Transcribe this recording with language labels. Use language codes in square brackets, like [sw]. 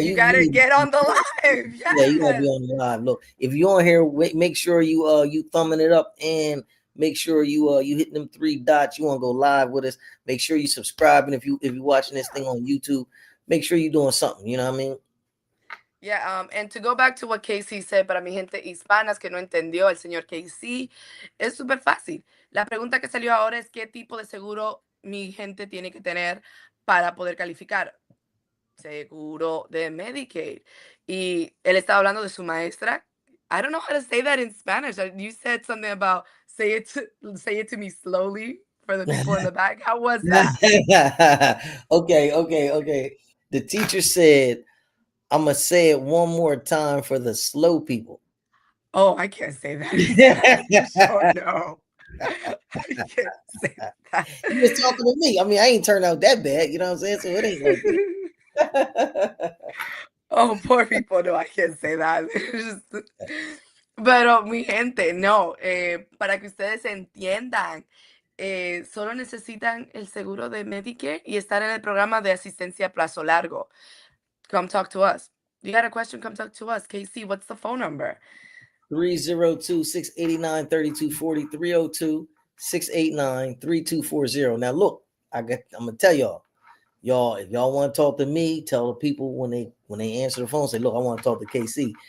[en] you gotta get on the live. Yeah, you gotta be on the live. Look, if you on here, make sure you thumbing it up, and make sure you hitting them 3 dots. You want to go live with us. Make sure you subscribing if you watching this thing on YouTube. Make sure you're doing something. You know what I mean? Yeah, and to go back to what Casey said, [es] para mi gente hispanas que no entendió el señor Casey, es súper fácil. La pregunta que salió ahora es qué tipo de seguro mi gente tiene que tener para poder calificar. Seguro de Medicaid. Y él estaba hablando de su maestra. [en] I don't know how to say that in Spanish. You said something about say it to me slowly for the people in the back. How was that? Okay. The teacher said, I'm gonna say it one more time for the slow people. Oh, I can't say that in Spanish. Oh no. I can't say that. You was talking to me. I mean, I ain't turned out that bad. You know what I'm saying? So it ain't like that. Oh, poor people. No, I can't say that. It's just- [es] Pero mi gente, no, para que ustedes entiendan, solo necesitan el seguro de Medicare y estar en el programa de asistencia a plazo largo. [en] Come talk to us. You got a question? Come talk to us. KC, what's the phone number? 302-689-3240. 302-689-3240. Now look, I'm gonna tell y'all, if y'all want to talk to me, tell the people when they answer the phone, say, look, I want to talk to KC.